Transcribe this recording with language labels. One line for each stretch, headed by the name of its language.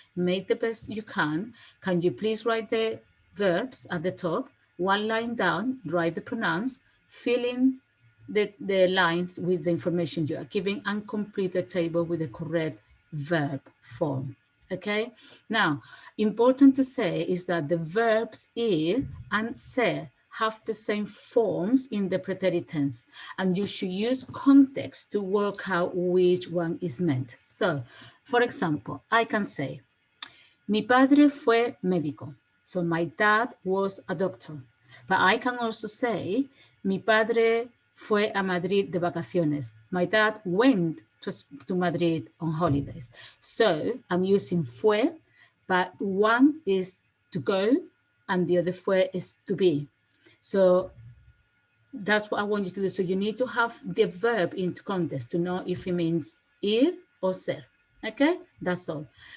English: Make the best you can. Can you please write the verbs at the top, one line down, write the pronouns, fill in the lines with the information you are giving, and complete the table with the correct verb form. Okay, now important to say is that the verbs ir and ser have the same forms in the preterite tense, and you should use context to work out which one is meant. So, for example, I can say,
Spanish: mi padre fue médico.
English: So my dad was a doctor. But I can also say,
Spanish: mi padre fue a Madrid de vacaciones.
English: My dad went to Madrid on holidays. So I'm using fue, but one is to go and the other fue is to be. So that's what I want you to do. So you need to have the verb into context to know if it means ir or ser. Okay, that's all.